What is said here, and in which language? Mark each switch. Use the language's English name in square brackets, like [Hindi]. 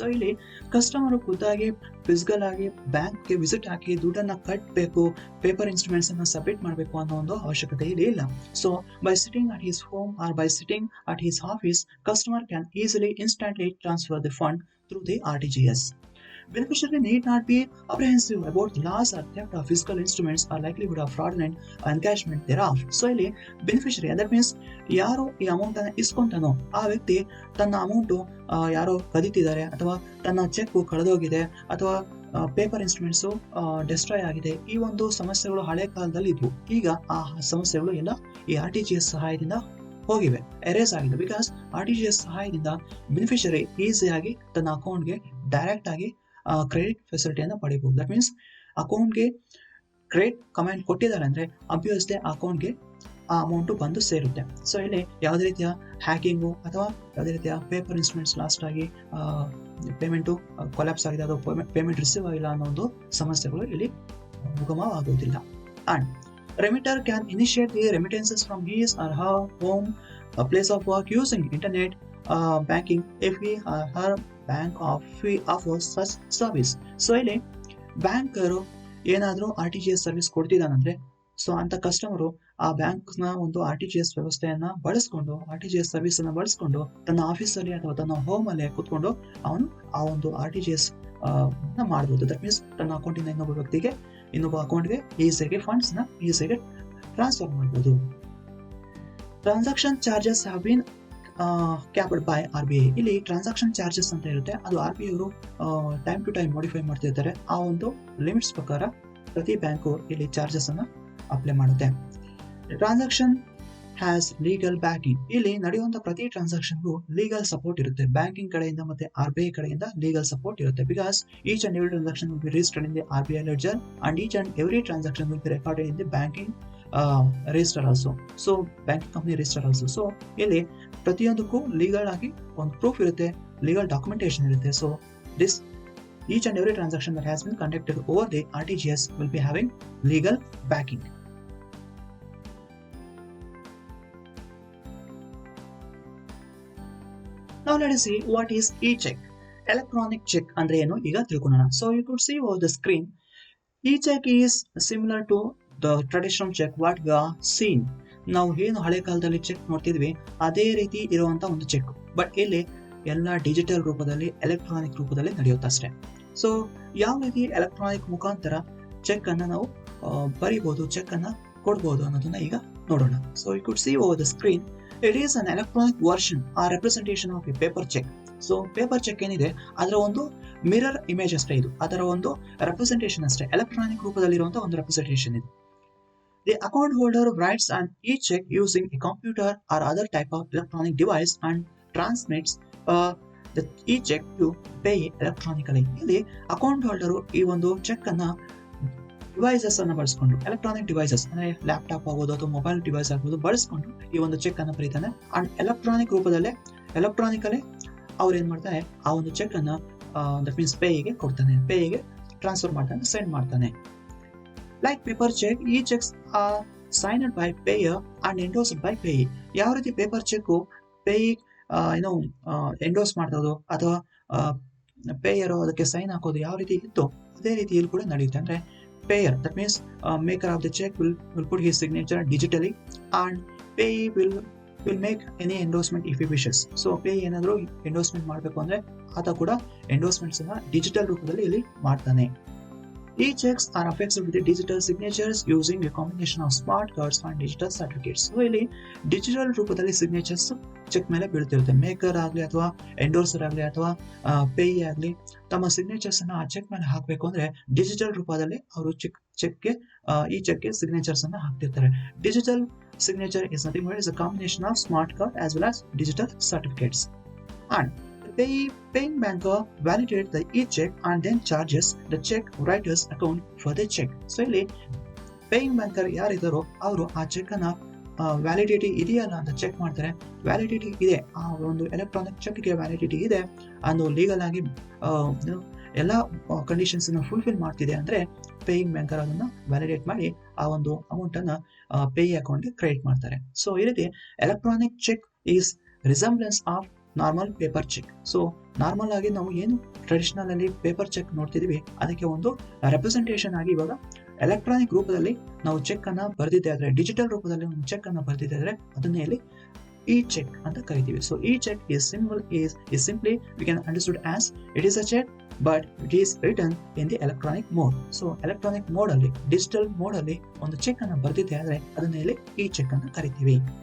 [Kannada] So ಇಲ್ಲಿ customer ಖುದ್ದಾಗಿ physical ಆಗಿ ಬ್ಯಾಂಕ್ಗೆ ವಿಸಿಟ್ ಹಾಕಿ ದುಡ್ಡನ್ನ ಕಟ್ಟಬೇಕು, ಪೇಪರ್ ಇನ್ಸ್ಟ್ರೂಮೆಂಟ್ಸ್ ಅನ್ನ ಸಬ್ಮಿಟ್ ಮಾಡಬೇಕು ಅನ್ನೋ ಒಂದು ಅವಶ್ಯಕತೆ ಇಲ್ಲಿ ಇಲ್ಲ. [English] So by sitting at his home or by sitting at his office, customer can easily instantly transfer the fund through the RTGS. Beneficiary need not be apprehensive about loss or theft of physical instruments or likelihood of fraudulent encashment thereof. [Kannada] So ಇಲ್ಲಿ beneficiary, [English] that means [Kannada] ಯಾರು ಈ amount ಅನ್ನು ಇಸ್ಕೊಂತಾನೋ ಆ ವ್ಯಕ್ತಿ ತನ್ನ amount ಯಾರೋ ಕದೀತಿದ್ದಾರೆ ಅಥವಾ ತನ್ನ ಚೆಕ್ ಕಳೆದೋಗಿದೆ ಅಥವಾ ಪೇಪರ್ ಇನ್ಸ್ಟ್ರೂಮೆಂಟ್ಸ್ ಡೆಸ್ಟ್ರಾಯ್ ಆಗಿದೆ, ಈ ಒಂದು ಸಮಸ್ಯೆಗಳು ಹಳೆ ಕಾಲದಲ್ಲಿ ಇದ್ವು. ಈಗ ಆ ಸಮಸ್ಯೆಗಳು ಎಲ್ಲ ಈ RTGS ಸಹಾಯದಿಂದ ಹೋಗಿವೆ, ಎರೇಸ್ ಆಗಿದೆ. ಬಿಕಾಸ್ RTGS ಸಹಾಯದಿಂದ ಬೆನಿಫಿಷರಿ ಈಸಿಯಾಗಿ ತನ್ನ ಅಕೌಂಟ್ಗೆ ಡೈರೆಕ್ಟ್ ಆಗಿ ಕ್ರೆಡಿಟ್ ಫೆಸಿಲಿಟಿಯನ್ನು ಪಡಿಬಹುದು. [English] that means [Kannada] ಅಕೌಂಟ್ಗೆ ಕ್ರೆಡಿಟ್ ಕಮಾಂಡ್ ಕೊಟ್ಟಿದ್ದಾರೆ ಅಂದ್ರೆ ಅಬ್ವಿಯಸ್ಲಿ ಅಕೌಂಟ್ಗೆ ಆ ಅಮೌಂಟ್ ಬಂದು ಸೇರುತ್ತೆ. ಸೊ ಇಲ್ಲಿ ಯಾವುದೇ ರೀತಿಯ ಹ್ಯಾಕಿಂಗು ಅಥವಾ ಯಾವುದೇ ರೀತಿಯ ಪೇಪರ್ ಇನ್ಸ್ಟ್ರೂಮೆಂಟ್ಸ್ ಲಾಸ್ಟ್ ಆಗಿ ಪೇಮೆಂಟು ಕೊಲ್ಯಾಪ್ಸ್ ಆಗಿದೆ, ಅದು ಪೇಮೆಂಟ್ ರಿಸೀವ್ ಆಗಿಲ್ಲ ಅನ್ನೋ ಒಂದು ಸಮಸ್ಯೆಗಳು ಇಲ್ಲಿ ಉಗಮವಾಗುವುದಿಲ್ಲ. [English] And remitter can initiate the remittances from his or her home, a place of work using internet banking if he or her bank offers such service. [Kannada] So ಇಲ್ಲಿ banker ಏನಾದರೂ RTGS service ಕೊಡ್ತಿದ್ದಾನಂದ್ರೆ, so ಅಂತ customer ಆ ಬ್ಯಾಂಕ್ನ ಒಂದು RTGS ವ್ಯವಸ್ಥೆಯನ್ನ ಬಳಸ್ಕೊಂಡು, RTGS service ಅನ್ನ ಬಳಸ್ಕೊಂಡು ತನ್ನ ಆಫೀಸಲ್ಲಿ ಅಥವಾ ತನ್ನ ಹೋಮ್ ಅಲ್ಲೇ ಕೂತ್ಕೊಂಡು ಅವನು ಆ ಒಂದು RTGS ಮಾಡಬಹುದು. [English] that means [Kannada] ತನ್ನ ಅಕೌಂಟಿಂದ ಇನ್ನೊಬ್ಬ ಅಕೌಂಟ್ಗೆ ಈಸಿಯಾಗಿ ಫಂಡ್ಸ್ ನ ಈಸಿಯಾಗಿ ಟ್ರಾನ್ಸ್ಫರ್ ಮಾಡಬಹುದು. [English] Transaction charges have been capped by RBI. [Kannada] ಇಲ್ಲಿ ಟ್ರಾನ್ಸಾಕ್ಷನ್ ಚಾರ್ಜಸ್ ಅಂತ ಇರುತ್ತೆ, ಅದು RBI ಅವರು ಟೈಮ್ ಟು ಟೈಮ್ ಮಾಡಿಫೈ ಮಾಡ್ತಿರ್ತಾರೆ. ಆ ಒಂದು ಲಿಮಿಟ್ಸ್ ಪ್ರಕಾರ ಪ್ರತಿ ಬ್ಯಾಂಕು ಇಲ್ಲಿ ಚಾರ್ಜಸ್ ಅನ್ನ ಅಪ್ಲೈ ಮಾಡುತ್ತೆ. [English] Transaction has legal backing. [Kannada] ಇಲ್ಲಿ ನಡೆಯುವಂತ ಪ್ರತಿ ಟ್ರಾನ್ಸಾಕ್ಷನ್ಗೂ ಲೀಗಲ್ ಸಪೋರ್ಟ್ ಇರುತ್ತೆ, ಬ್ಯಾಂಕಿಂಗ್ ಕಡೆಯಿಂದ ಮತ್ತೆ RBI ಕಡೆಯಿಂದ ಲೀಗಲ್ ಸಪೋರ್ಟ್ ಇರುತ್ತೆ. [English] Because each and every transaction will be registered in the RBI ledger and each and every transaction will be recorded in the banking register also. So banking company register also. [Kannada] So ಇಲ್ಲಿ ಪ್ರತಿಯೊಂದಕ್ಕೂ legal ಆಗಿ ಒಂದು proof ಇರುತ್ತೆ, legal documentation ಇರುತ್ತೆ. [English] So this each and every transaction that has been conducted over the RTGS will be having legal backing. Now let us see what is e-check. Electronic check [Kannada] andre enu iga tilkonona. [English] So you could see over the screen, e-check is similar to the traditional check what we are seen. [Kannada] ನಾವು ಏನು ಹಳೆ ಕಾಲದಲ್ಲಿ check ನೋಡ್ತಿದ್ವಿ ಅದೇ ರೀತಿ ಇರುವಂತ ಒಂದು check, but ಇಲ್ಲಿ ಎಲ್ಲ ಡಿಜಿಟಲ್ ರೂಪದಲ್ಲಿ, ಎಲೆಕ್ಟ್ರಾನಿಕ್ ರೂಪದಲ್ಲಿ ನಡೆಯುತ್ತೆ ಅಷ್ಟೇ. ಸೊ ಯಾವ ರೀತಿ ಎಲೆಕ್ಟ್ರಾನಿಕ್ ಮುಖಾಂತರ ಚೆಕ್ ಅನ್ನ ನಾವು ಬರೀಬಹುದು, ಚೆಕ್ ಅನ್ನ ಕೊಡಬಹುದು ಅನ್ನೋದನ್ನ ಈಗ ನೋಡೋಣ. [English] So you could see over the screen, it is an electronic version or representation of a paper cheque. [Kannada] So paper check ಏನಿದೆ ಅದರ ಒಂದು ಮಿರರ್ ಇಮೇಜ್ ಅಷ್ಟೇ, ಇದು ಅದರ ಒಂದು ರೆಪ್ರೆಸೆಂಟೇಷನ್ ಅಷ್ಟೇ, ಎಲೆಕ್ಟ್ರಾನಿಕ್ ರೂಪದಲ್ಲಿ ಇರುವಂತಹ ಒಂದು ರೆಪ್ರೆಸೆಂಟೇಷನ್ ಇದು. [English] The account holder writes an e-check using a computer or other type of electronic device and transmits the e-check to pay electronically. [Kannada] ಇಲ್ಲಿ ಅಕೌಂಟ್ ಹೋಲ್ಡರು ಈ ಒಂದು ಚೆಕ್ ಅನ್ನ ಡಿವೈಸಸ್ ಅನ್ನ ಬಳಸ್ಕೊಂಡು ಎಲೆಕ್ಟ್ರಾನಿಕ್ ಡಿವೈಸಸ್ ಅಂದ್ರೆ ಲ್ಯಾಪ್ಟಾಪ್ ಆಗ್ಬೋದು ಅಥವಾ ಮೊಬೈಲ್ ಡಿವೈಸ್ ಆಗ್ಬೋದು ಬಳಸ್ಕೊಂಡು ಈ ಒಂದು ಚೆಕ್ ಅನ್ನ ಬರೀತಾನೆ ಅಂಡ್ ಎಲೆಕ್ಟ್ರಾನಿಕಲಿ ಅವ್ರು ಏನ್ ಮಾಡ್ತಾರೆ ಆ ಒಂದು ಚೆಕ್ ಅನ್ನ [English] that means [Kannada] ಪೇಗೆ ಕೊಡ್ತಾನೆ, ಪೇಗೆ ಟ್ರಾನ್ಸ್ಫರ್ ಮಾಡ್ತಾನೆ, ಸೆಂಡ್ ಮಾಡ್ತಾನೆ. [English] Like paper cheque, ಈ cheques are signed by payer and endorsed by payee. [Kannada] ಯಾವ ರೀತಿ ಪೇಪರ್ ಚೆಕ್ ಪೇಯಿ ಏನೋ ಎಂಡೋಸ್ ಮಾಡೋದು ಅಥವಾ ಪೇಯರ್ ಅದಕ್ಕೆ ಸೈನ್ ಹಾಕೋದು ಯಾವ ರೀತಿ ಇತ್ತು ಅದೇ ರೀತಿ ಇಲ್ಲಿ ಕೂಡ ನಡೆಯುತ್ತೆ. [English] ಅಂದ್ರೆ payer, that means maker of the check will put his signature digitally and payee will make any endorsement if he wishes. [Kannada] So payee ಏನಾದರೂ ಎಂಡೋರ್ಸ್ಮೆಂಟ್ ಮಾಡಬೇಕು ಅಂದ್ರೆ ಆತ ಕೂಡ ಎಂಡೋರ್ಸ್ಮೆಂಟ್ಸ್ ಅನ್ನ ಡಿಜಿಟಲ್ ರೂಪದಲ್ಲಿ ಇಲ್ಲಿ ಮಾಡ್ತಾನೆ. [English] E-checks are affixed with the digital signatures using a combination of smart cards and digital certificates. [Kannada] So ಇಲ್ಲಿ ಡಿಜಿಟಲ್ ರೂಪದಲ್ಲಿ ಸಿಗ್ನೇಚರ್ಸ್ ಚೆಕ್ ಮೇಲೆ ಬೀಳ್ತಿರುತ್ತೆ. ಮೇಕರ್ ಆಗಲಿ ಅಥವಾ ಎಂಡೋರ್ಸರ್ ಆಗಲಿ ಅಥವಾ ಪೇಯಿ ಆಗಲಿ ತಮ್ಮ ಸಿಗ್ನೇಚರ್ಸ್ ಅನ್ನ ಆ ಚೆಕ್ ಮೇಲೆ ಹಾಕಬೇಕು ಅಂದ್ರೆ ಡಿಜಿಟಲ್ ರೂಪದಲ್ಲಿ ಅವರು ಈ ಚೆಕ್ಗೆ ಸಿಗ್ನೇಚರ್ಸ್ ಅನ್ನ ಹಾಕ್ತಿರ್ತಾರೆ. [English] Digital signature is nothing but is a combination of smart card as well as digital certificates. And the paying banker validates the e-check and then charges the check writer's account for the check. [Kannada] So ಇಲ್ಲಿ paying banker ಯಾರಿದ್ದಾರೋ ಅವರು ಆ check ಅನ್ನ validity ಇದೆಯಲ್ಲ ಅಂತ check ಮಾಡ್ತಾರೆ. Validity ಇದೆ, ಆ ಒಂದು ಎಲೆಕ್ಟ್ರಾನಿಕ್ ಚೆಕ್ಗೆ ವ್ಯಾಲಿಡಿಟಿ ಇದೆ, ಅದು ಲೀಗಲ್ ಆಗಿ ಎಲ್ಲ ಕಂಡೀಷನ್ಸ್ ಫುಲ್ಫಿಲ್ ಮಾಡ್ತಿದೆ ಅಂದ್ರೆ ಪೇಯಿಂಗ್ ಬ್ಯಾಂಕರ್ ಅದನ್ನ ವ್ಯಾಲಿಡೇಟ್ ಮಾಡಿ ಆ ಒಂದು ಅಮೌಂಟ್ ಅನ್ನ ಪೇಯಿ ಅಕೌಂಟ್ಗೆ ಕ್ರೆಡಿಟ್ ಮಾಡ್ತಾರೆ. [English] So ಈ ರೀತಿ electronic cheque is resemblance of normal paper cheque. [Kannada] So normal ಆಗಿ ನಾವು ಏನು ಟ್ರೆಡಿಷನಲ್ ಅಲ್ಲಿ ಪೇಪರ್ ಚೆಕ್ ನೋಡ್ತಿದೀವಿ ಅದಕ್ಕೆ ಒಂದು ರೆಪ್ರೆಸೆಂಟೇಷನ್ ಆಗಿ ಇವಾಗ ಎಲೆಕ್ಟ್ರಾನಿಕ್ ರೂಪದಲ್ಲಿ ನಾವು ಚೆಕ್ ಅನ್ನ ಬರೆದಿದ್ದೆ ಆದ್ರೆ, ಡಿಜಿಟಲ್ ರೂಪದಲ್ಲಿ ಒಂದು ಚೆಕ್ ಅನ್ನ ಬರೆದಿದ್ದೆ ಆದ್ರೆ ಅದನ್ನೇ ಇಲ್ಲಿ ಈ ಚೆಕ್ ಅಂತ ಕರಿತೀವಿ. [English] So ಈ cheque is simply we can understood as it is a check but it is written in the electronic mode. [Kannada] So electronic mode ಅಲ್ಲಿ, ಡಿಜಿಟಲ್ ಮೋಡ್ ಅಲ್ಲಿ ಒಂದು ಚೆಕ್ ಅನ್ನ ಬರೆದಿದ್ದೆ ಆದ್ರೆ ಅದನ್ನೇ ಇಲ್ಲಿ ಈ ಚೆಕ್ ಅಂತ ಕರಿತೀವಿ.